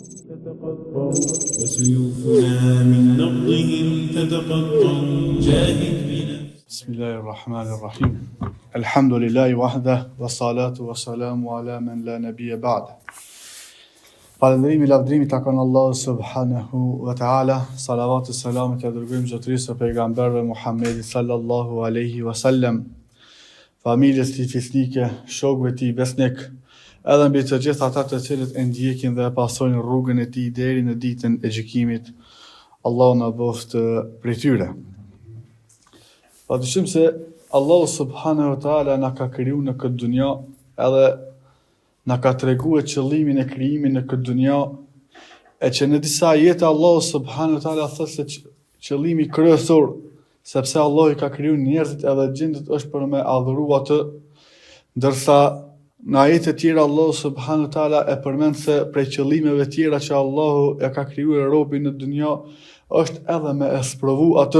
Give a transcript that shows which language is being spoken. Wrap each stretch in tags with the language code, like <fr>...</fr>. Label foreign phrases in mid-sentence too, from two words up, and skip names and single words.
<ar>تتقطع وسيوفنا من نبضهم تتقطع جاهد بنفسك. بسم الله الرحمن الرحيم. الحمد لله وحده والصلاة والسلام على من لا نبي بعده.</ar> <sq>Falëndërimi, lavdërimi takon Allahu</sq> <ar>سبحانه وتعالى.</ar> <sq>Salavat e selamet e dërgojmë zotërisë së pejgamberëve Muhammedit</sq> <ar>صلى الله عليه وسلم,</ar> <sq>familjes tij fisnike, shokëve tij besnik, edhe mbi të gjithë ata të cilët e ndjekin dhe e pasojnë rrugën e tij deri në ditën e gjykimit. Allahu na boft prej tyre. Padyshim se Allahu</sq> <ar>سبحانه وتعالى</ar> <sq>na ka kriju në këtë dunja edhe na ka treguar qëllimin e krijimit në këtë dunja, e që në disa ajete Allahu</sq> <ar>سبحانه وتعالى</ar> <sq>thotë se qëllimi kryesor, sepse Allahu i ka krijuar njerëzit edhe gjindët është për me adhuru atë, ndërsa në ajete tjera Allahu</sq> <ar>سبحانه وتعالى</ar> <sq>e përmend se prej qëllimeve tjera që Allahu e ka krijuar robën në dunja është edhe me e sprovu atë.</sq>